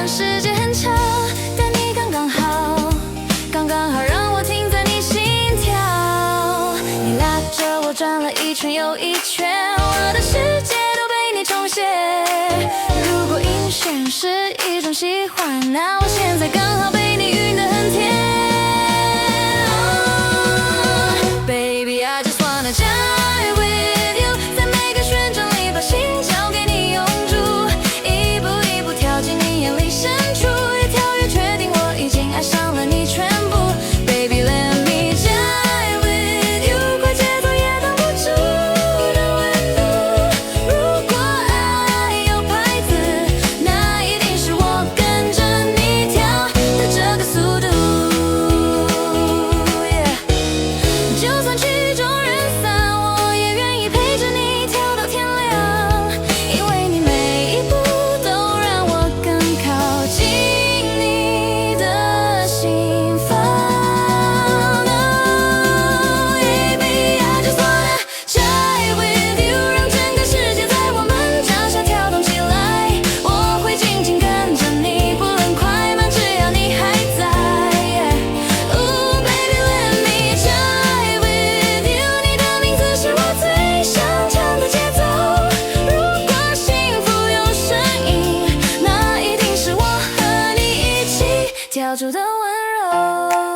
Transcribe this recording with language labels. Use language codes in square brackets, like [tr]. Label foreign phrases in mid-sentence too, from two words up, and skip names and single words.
[zh] 世界很长，但你刚刚好，刚刚好让我停在你心跳。你拉着我转了一圈又一圈，我的世界都被你重写。如果晕眩是一种喜欢，那我现在刚好被你晕得很甜。 [en] Baby, I just wanna die with you， [zh] 在每个旋转里把心交给你永驻，一步一步跳进你眼里深处，越跳越确定我已经爱上了你全部。 [en] Baby, let me die with you， [zh] 快节奏也挡不住的温度。如果爱有拍子，那一定是我跟着你跳的这个速度。就算曲终人散，我也愿意陪着你跳到天亮，因为你每一步都让我更靠近你的心房。 [en] Baby, I just wanna die with you， [zh] 让整个世界在我们脚下跳动起来。我会紧紧跟着你，不论快慢，只要你还在。 [en] Ooh, baby, let me die with you， [zh] 你的名字是我最想唱的节奏。如果幸福有声音，那一定是我和你一起跳出的温柔。